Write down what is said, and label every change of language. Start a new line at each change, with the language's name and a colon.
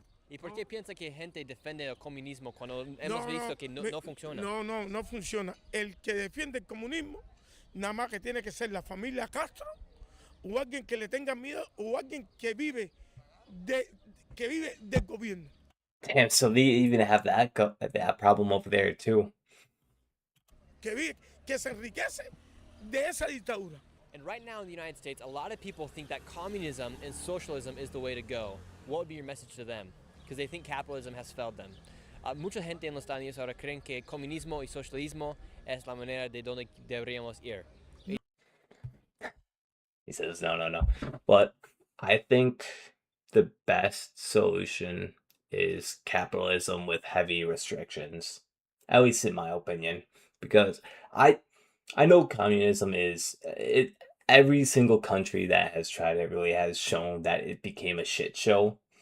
Spanish: ¿Y por qué piensa que gente defiende el comunismo cuando hemos visto que no funciona? No funciona. El que defiende el comunismo, nada más que tiene que ser la familia Castro, o alguien que le tenga miedo, o alguien que vive del gobierno.
English: Damn, so they even have that problem over there too.
Spanish: Que se enriquece de esa dictadura.
English: And right now in the United States, a lot of people think that communism and socialism is the way to go. What would be your message to them? Because they think capitalism has failed them.
Spanish: Mucha gente en los Estados Unidos ahora creen que comunismo y socialismo es la manera de donde deberíamos ir.
English: He says, no. But I think the best solution is capitalism with heavy restrictions. At least in my opinion. Because I know communism is... Every single country that has tried it really has shown that it became a shit show.